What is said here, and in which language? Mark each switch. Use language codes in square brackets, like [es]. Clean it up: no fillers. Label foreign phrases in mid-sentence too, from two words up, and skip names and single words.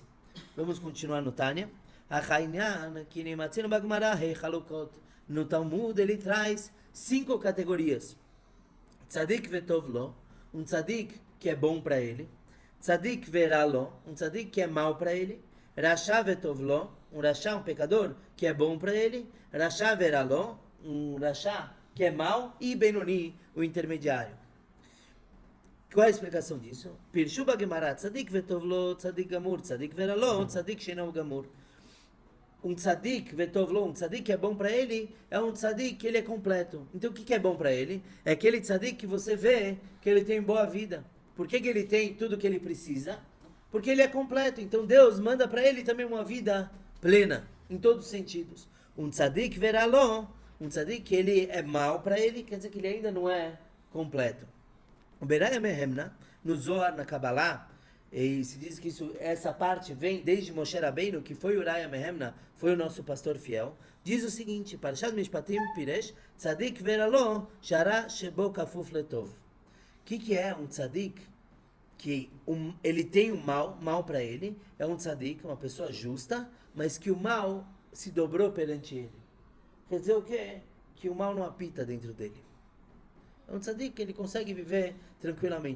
[pt] Vamos continuar no Tânia. No Talmud ele traz 5 categorias. [he] צדיק וטוב לו, [pt] um tzadik que é bom para ele. [he] צדיק ורע לו, [pt] um tzadik que é mal para ele. [he] רשע וטוב לו, [pt] um rasha, um pecador que é bom para ele. [he] רשע ורע לו, [pt] um rasha que é mal. E Benoni, o intermediário. Qual é a explicação disso? [he] פירשו גמרא, צדיק וטוב לו, צדיק גמור, צדיק ורע לו, צדיק שאינו גמור. [pt] Um [he] צדיק וטוב לו, [pt] um tzadik que é bom para ele, é um tzadik que ele é completo. Então o que é bom para ele? É aquele tzadik que você vê que ele tem boa vida. Por que ele tem tudo que ele precisa? Porque ele é completo. Então Deus manda para ele também uma vida plena, em todos os sentidos. Um [he] צדיק ורע לו, [pt] um tzadik que ele é mal para ele, quer dizer que ele ainda não é completo. O [he] ברעיא מהימנא, [pt] no Zohar, na Kabbalah, e se diz que essa parte vem desde Moshe Rabbeinu, que foi [he] רעיא מהימנא, [pt] foi o nosso pastor fiel, diz o seguinte, [he] פרשת משפטים פירש, צדיק ורע לו, שהרע שבו כפוף לטוב. [pt] O que é um tzadik? Que ele tem o mal para ele, é um tzadik, uma pessoa justa, mas que o mal se dobrou perante ele. Quer dizer o quê? Que o mal não apita dentro dele. É um tzadik que ele consegue viver tranquilamente.